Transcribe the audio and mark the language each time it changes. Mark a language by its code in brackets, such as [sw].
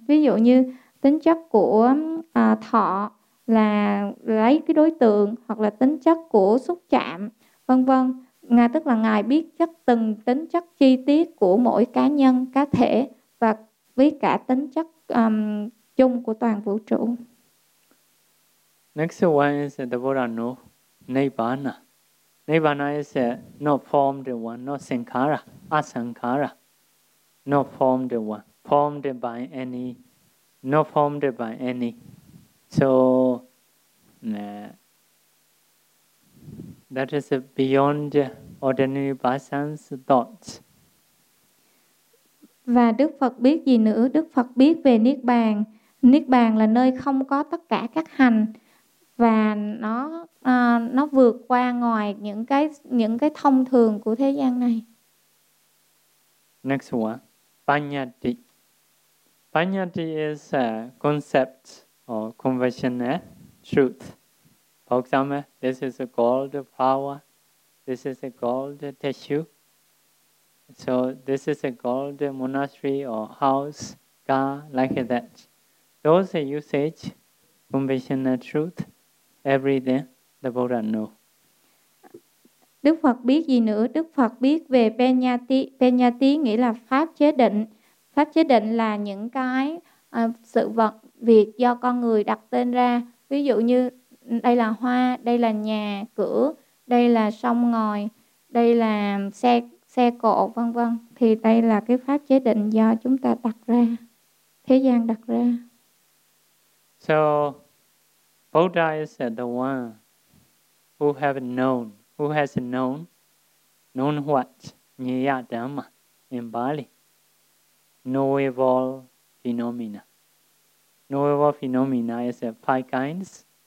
[vi] Ví dụ như tính chất của thọ là lấy cái đối tượng, hoặc là tính chất của xúc chạm, vân vân. Ngài tức là Ngài biết chất từng tính chất chi tiết của mỗi cá nhân, cá thể, và với cả tính chất chung của toàn vũ trụ. [en] Next one is the Buddha know Nibbana. Nibbana is not formed one, not sankhara, asankhara. Not formed one, formed by any, not formed by any. So, that is beyond ordinary person's thoughts. [vi] Và Đức Phật biết gì nữa? Đức Phật biết về Niết Bàn. Niết Bàn là nơi không có tất cả các hành, và nó vượt qua ngoài những cái thông thường của thế gian này. [en] Next one, Panyati. Panyati is a concept or conventional truth. For example, this is a gold flower, this is a gold tissue. So this is a gold monastery or house, car, like that. Those usage, conventional truth, everything the Buddha know. [vi] Đức Phật biết gì nữa? Đức Phật biết về Panyati. Panyati nghĩa là pháp chế định. Pháp chế định là những cái sự vật, việc do con người đặt tên ra. Ví dụ như đây là hoa, đây là nhà, cửa, đây là sông ngòi, đây là xe cộ, vân vân. Thì đây là cái pháp chế định do chúng ta đặt ra, thế gian đặt ra. [en] So, Buddha is the one who have known, who has known, known what? Nyaya Dhamma in Bali. Knowable phenomena. Knowable phenomena is five kinds.